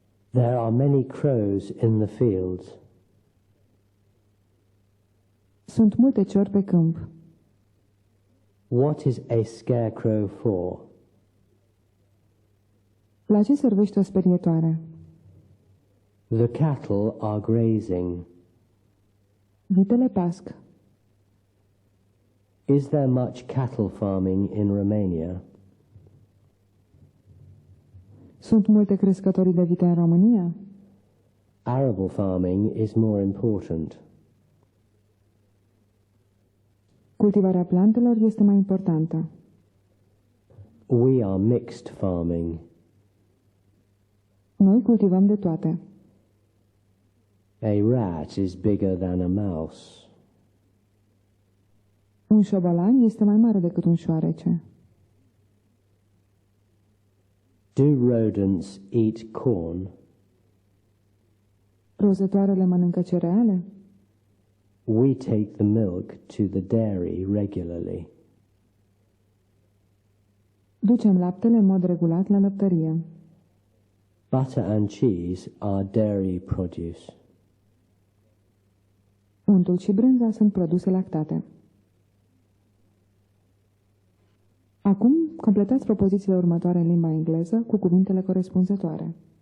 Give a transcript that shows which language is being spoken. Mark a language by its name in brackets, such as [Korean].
[English] There are many crows in the fields. [Romanian] Sunt multe ciori pe câmp. [English] What is a scarecrow for? [Romanian] La ce servește o sperietoare? [English] The cattle are grazing. [Romanian] Vitele pasc. [English] Is there much cattle farming in Romania? [Romanian] Sunt multe crescători de vite în România? [English] Arable farming is more important. [Romanian] Cultivarea plantelor este mai importantă. [English] We are mixed farming. [Romanian] Noi cultivăm de toate. [English] A rat is bigger than a mouse. [Romanian] Un șobolan este mai mare decât un șoarece. [English] Do rodents eat corn? [Romanian] Rozătoarele mănâncă cereale? [English] We take the milk to the dairy regularly. [Romanian] Ducem laptele în mod regulat la lăptărie. [English] Butter and cheese are dairy produce. [Romanian] Untul și brânza sunt produse lactate. Acum, completați propozițiile următoare în limba engleză cu cuvintele corespunzătoare.